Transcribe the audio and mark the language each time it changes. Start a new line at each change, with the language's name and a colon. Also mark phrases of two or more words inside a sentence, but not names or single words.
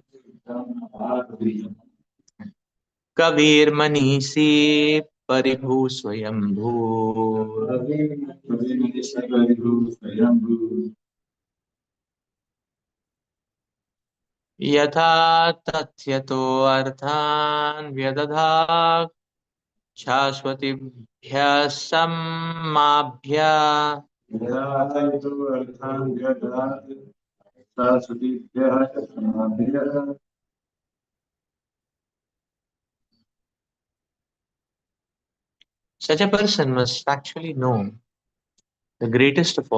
Sanskrit: Kabir Manisi Paribhu Swayambhu Yatha Tathyato Arthan Vyadadha Shashwatibhya Sammabhya.
English: Such a person must actually know the greatest of